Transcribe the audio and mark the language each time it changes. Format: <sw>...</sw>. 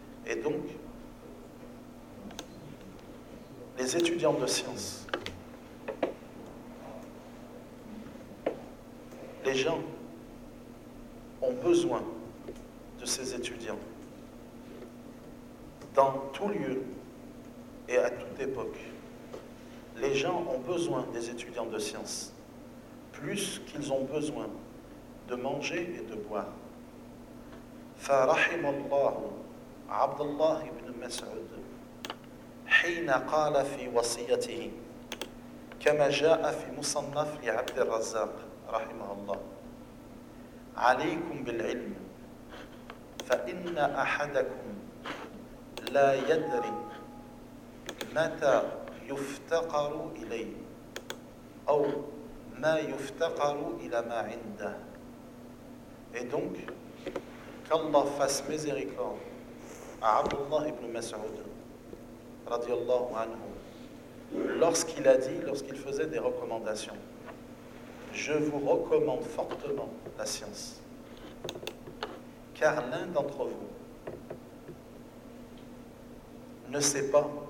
<fr>Et donc, les étudiants de sciences, les gens ont besoin de ces étudiants dans tout lieu et à toute époque. Les gens ont besoin des étudiants de sciences plus qu'ils ont besoin de manger et de boire.</fr> <ar>فَرَحِمَ عبد الله بن مسعود حين قال في وصيته كما جاء في مصنف لعبد الرزاق رحمه الله عليكم بالعلم فإن أحدكم لا يدري متى يفتقر إليه أو ما يفتقر إلى ما عنده.</ar> <fr>Et donc, qu'Allah fasse miséricorde à Abdullah ibn Mas'ud radiallahu anhu, lorsqu'il a dit, lorsqu'il faisait des recommandations, je vous recommande fortement la science, car l'un d'entre vous ne sait pas</fr>